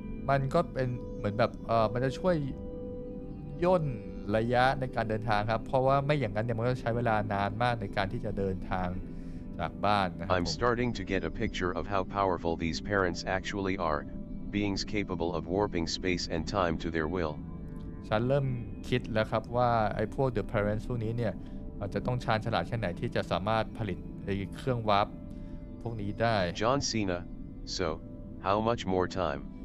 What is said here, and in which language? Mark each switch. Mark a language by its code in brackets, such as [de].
[th] มันก็เป็นเหมือนแบบมันจะช่วยย่นระยะในการเดินทางครับเพราะว่าไม่อย่างนั้นเนี่ยมันก็ใช้เวลานานมากในการที่จะเดินทางจากบ้านนะครับ [en] I'm starting to get a picture of how powerful these parents actually are, beings capable of warping space and time to their will. [th] ฉันเริ่มคิดแล้วครับว่าไอ้พวก The Parents พวกนี้เนี่ยอาจจะต้องชาญฉลาดแค่ไหนที่จะสามารถผลิตไอ้เครื่องวาร์ปพวกนี้ได้ [en] John Cena, so, how much more time?